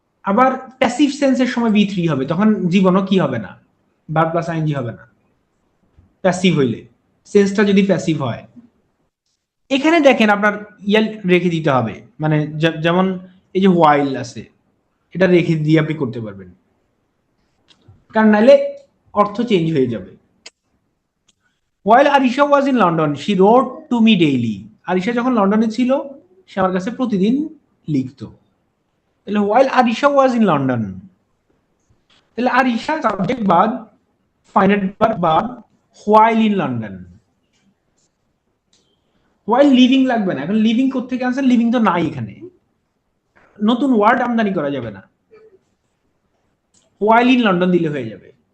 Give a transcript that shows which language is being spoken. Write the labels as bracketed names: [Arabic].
[Bangla] আবার প্যাসিভ সেন্সের সময় B three হবে, তখন জীবনও কি হবে না, ভার্ব প্লাস আইএনজি হবে না প্যাসিভ হইলে, সেন্সটা যদি প্যাসিভ হয়। এখানে দেখেন আপনার ইয়াল রেখে দিতে হবে, মানে যেমন এই যে হোয়াইল আছে, এটা রেখে দিয়ে আপনি করতে পারবেন, কারণ নাইলে অর্থ চেঞ্জ হয়ে যাবে। [English] While Arisha was in London, she wrote to me daily. [Bangla] Arisha যখন লন্ডনে ছিল সে আমার কাছে প্রতিদিন লিখতো। [English] তাহলে while Arisha was in London, তাহলে Arisha subject বাদ, ফাইনাইট ভার্ব বাদ, while in London। [Bangla] while living লাগবে না, এখন লিভিং কোত্থেকে আনছেন, লিভিং তো নাই এখানে, নতুন ওয়ার্ড আমদানি করা যাবে না, [English] while in London [Bangla] দিলে হয়ে যাবে।